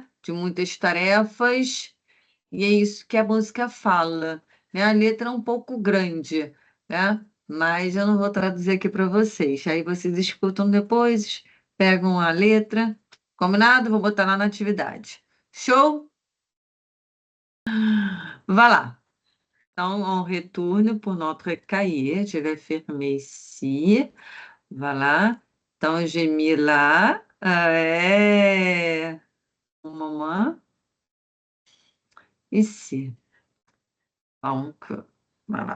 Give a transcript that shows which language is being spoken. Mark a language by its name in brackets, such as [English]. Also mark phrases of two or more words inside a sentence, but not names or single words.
[Portuguese] De muitas tarefas, e é isso que a música fala, né? A letra é um pouco grande, né? Mas eu não vou traduzir aqui para vocês. Aí vocês escutam depois, pegam a letra, combinado? Vou botar lá na atividade. Show? [French] Voilà. Donc, on retourne pour notre cahier. Je vais fermer ici. Voilà. Donc, j'ai mis là. Un moment. Ici. Donc, voilà.